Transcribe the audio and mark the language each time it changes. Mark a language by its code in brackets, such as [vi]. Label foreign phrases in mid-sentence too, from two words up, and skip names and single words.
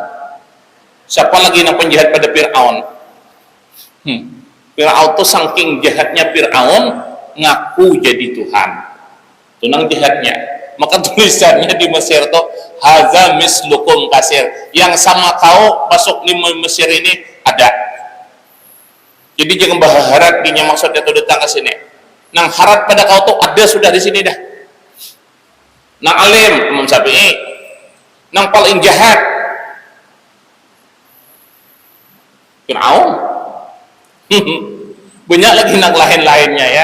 [id] Siapa lagi yang penjahat pada Fir'aun? Fir'aun tuh saking jahatnya Fir'aun ngaku jadi Tuhan. [bjn] Itu nang jahatnya. [id] Maka tulisannya di Mesir tuh [ar] هذا مثلكم كثير, [id] yang sama kau masuk di Mesir ini ada. Jadi jangan berharap dinya maksudnya tuh datang ke sini. [bjn] Nang harap pada kau tuh ada sudah di sini dah. Nang alim Imam Syafi'i, nang paling jahat Fir'aun. Banyak lagi nang lain-lainnya ya.